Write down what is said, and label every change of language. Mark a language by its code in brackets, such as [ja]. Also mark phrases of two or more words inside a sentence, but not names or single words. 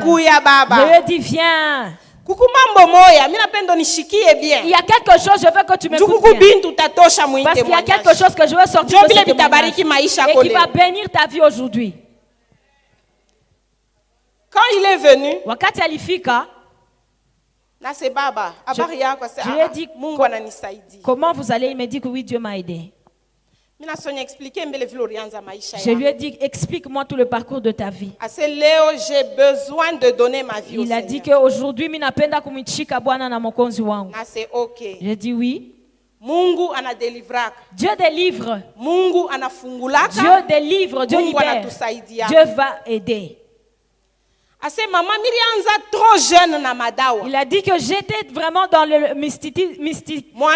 [fr] Je lui ai dit, viens. Il y a quelque chose, je veux que tu m'écoutes bien. Parce qu'il y a quelque chose que je veux sortir de ce témoignage et qui va bénir ta vie aujourd'hui. Quand il est venu, [sw] wakati alifika, [fr] je lui ai dit, comment vous allez? Il m'a dit que oui, Dieu m'a aidé. Je lui ai dit, explique-moi tout le parcours de ta vie. J'ai besoin de donner ma vie. Il a dit qu'aujourd'hui, [sw] minapenda kumichika Bwana na mokonzi wangu. [fr] J'ai dit oui. Dieu délivre. Dieu délivre, Dieu libère. Dieu va aider. Il a dit que j'étais vraiment dans le mystique.